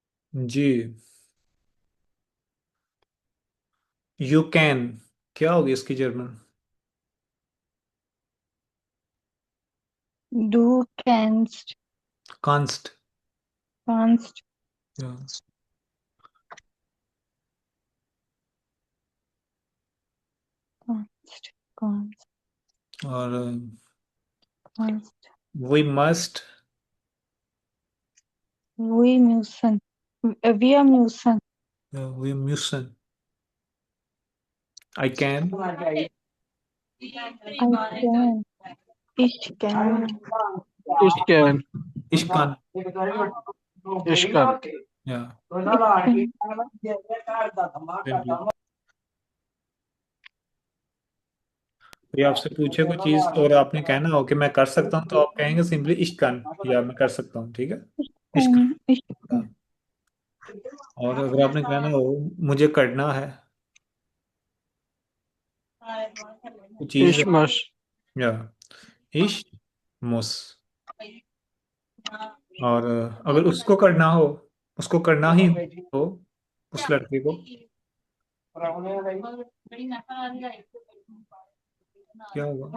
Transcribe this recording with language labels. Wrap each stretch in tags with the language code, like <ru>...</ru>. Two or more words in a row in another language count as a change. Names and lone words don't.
<hi>जी।</hi> <en>you can,</en> <hi>क्या होगी इसकी जर्मन?</hi> <de>Du kannst, कांस्ट। kannst, kannst, kannst,</de> <hi>और</hi> <de>kannst.</de> <en>we must.</en> <de>Wir müssen. Wir müssen. Wir müssen.</de> <en>I can. I can.</en> <de>Ich kann. Ich can. इश्कान। Ich kann.</de> <hi>या</hi> <de>Ich</de> <hi>बिल्कुल। कोई आपसे पूछे कोई चीज और आपने कहना हो कि मैं कर सकता हूँ, तो आप कहेंगे सिंपली इश्कान, या मैं कर सकता हूँ, ठीक है।</hi> <de>इश्कान। kann. Ich kann.</de> <hi>और अगर आपने कहना हो मुझे करना है कोई चीज,</hi> <de>Ich muss.</de> <hi>या</hi> <de>Ich muss.</de> <hi>और अगर उसको करना हो, उसको करना ही हो, उस लड़के को, क्या होगा?</hi>